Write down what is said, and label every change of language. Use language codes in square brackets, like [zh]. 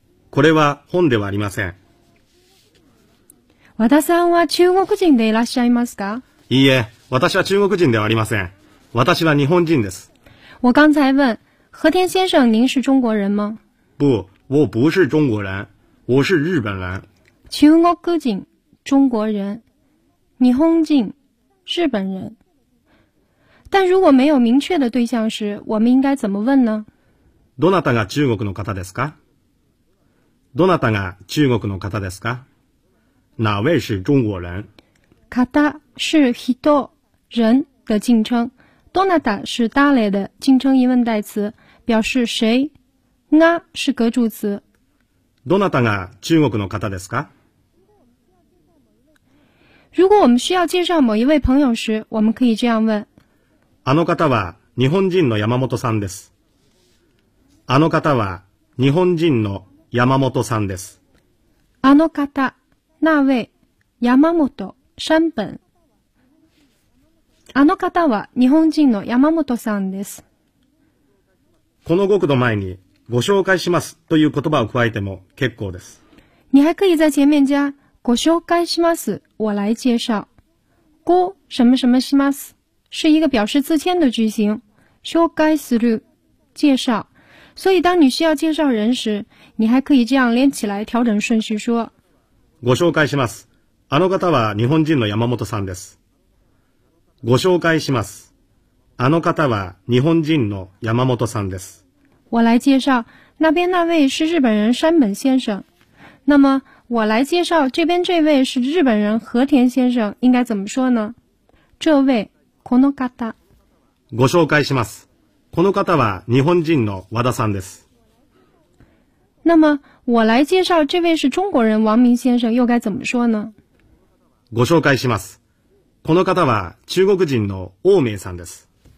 [ja] これは本ではありません。和田さんは中国人でいらっしゃいますか？いいえ、私は中国人ではありません。私は日本人です。 [zh] 我刚才问和田先生，您是中国人吗？不，我不是中国人，我是日本人。中国人，中国人，日本人，日本人。但如果没有明确的对象时，我们应该怎么问呢？ [ja] どなたが中国の方ですか？どなたが中国の方ですか？ [zh] 哪位是中国人？方是人，人的敬称。どなた是誰的敬称疑问代词，表示谁。那是格助词。 [ja] どなたが中国の方ですか？ [zh] 如果我们需要介绍某一位朋友时，我们可以这样问。 [ja] あの方は日本人の山本さんです。あの方は日本人の山本さんです。あの方、 [zh] 那位、 [ja] 山本、山本。あの方は日本人の山本さんです。この語句の前にご紹介しますという言葉を加えても結構です。 [zh] 你还可以在前面加 [ja] ご紹介します。 [zh] 我来介绍。ご什么什么します是一个表示自谦的句型。 [ja] 紹介する [zh] 介绍。所以当你需要介绍人时，你还可以这样连起来调整顺序说。 [ja] ご紹介します。あの方は日本人の山本さんです。ご紹介します。あの方は日本人の山本さんです。 [zh] 我来介绍，那边那位是日本人山本先生。那么，我来介绍这边这位是日本人和田先生，应该怎么说呢？这位， [ja] この方。ご紹介します。この方は日本人の和田さんです。 [zh] 那么，我来介绍这位是中国人王明先生，又该怎么说呢？ [ja] ご紹介します。この方は中国人の王明さんです。